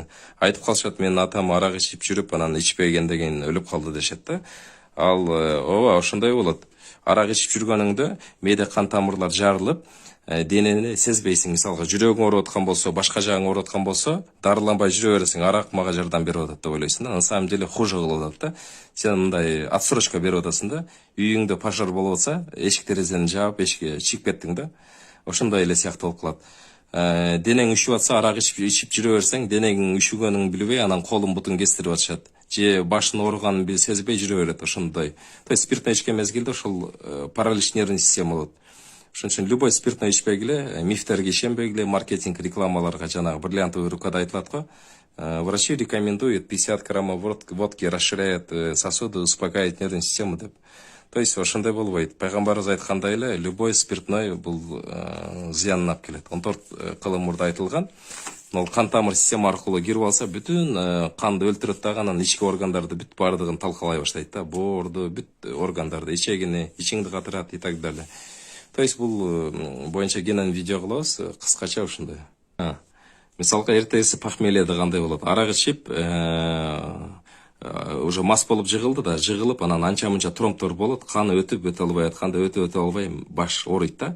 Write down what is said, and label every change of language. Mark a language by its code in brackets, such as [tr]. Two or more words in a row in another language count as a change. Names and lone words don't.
[ky] Айтып калышат, менин атам арак ичип жүрүп, анан ичпегенден кийин өлүп калды дешет да. Ал ооба ошондой болот. Арак ичип жүргөнүңдө мээде кан тамырлар жарылып, денени сезбейсиң. Мисалга жүрөгүң ооруп аткан болсо, башка жагың ооруп аткан болсо, дарыланбай жүрө бересиң, арак мага жардам берип атат деп ойлойсуң да. [ru] На самом деле хуже [ky] кылып атат да. Сен мындай отсрочка берип атасың да. Үйүңдө пожар болуп атса, эшик терезени жаап, эшикке чыгып кеттиң да. Ошондой эле сыяктуу болуп калат. Денең үшүп атса, арак ичип жүрө берсең, денең үшүгөнүн билбей, анан колун бутун кестирип атышат. Же башын ооруганын сезбей жүрө берет ошондой. [ru] То есть [ky] спиртный ичкен мезгилде ошол [ru] паралич нервный система [ky] болот. Ошон үчүн [ru] любой спиртный [ky] ичпегиле, мифтерге ишенбегиле, маркетинг рекламаларга жанагы [ru] бриллиантовый рукада [ky] айтылат го. [ru] Врачи рекомендуют 50 граммов водки расширяет сосуды, успокаивает нервную систему деп. То есть [ky] ошондой болбойт. Пайгамбарыбыз айткандай эле, [ru] любой спиртной [ky] бул зыянын алып келет. 14 кылым мурда айтылган. Ол кан тамыр система аркылуу кирип алса, бүтүн канды өлтүрөт дагы, анан ички органдарды бүт бардыгын талкалай баштайт да. Боорду, бүт органдарды, ичегини, ичиңди катырат [ru] и так далее. То есть [ky] бул боюнча кенен видео кылабыз, кыскача ушундай. Мисалга эртеси похмельеде кандай болот? Арак ичип, уже мас болуп жыгылды да, жыгылып, анан анча-мынча тромбтор болот, каны өтө албай атканда, өтө албай баш ооруйт да.